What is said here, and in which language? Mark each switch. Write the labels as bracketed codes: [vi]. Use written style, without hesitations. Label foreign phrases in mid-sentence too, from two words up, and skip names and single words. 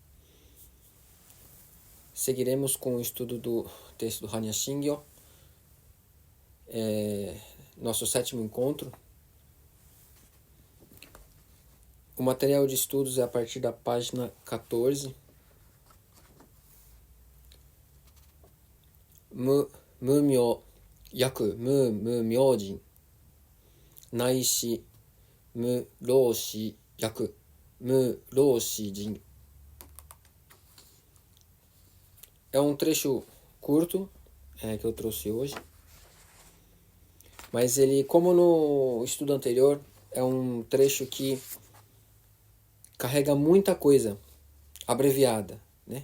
[pt] Seguiremos com o estudo do texto do Hanya Shingyo, nosso 7º encontro. O material de estudos é a partir da página 14. [ja] Mumyo yaku myojin naishi muroshi yaku muroshi jin. [pt] É um trecho curto que eu trouxe hoje, mas ele, como no estudo anterior, é um trecho que carrega muita coisa abreviada, né?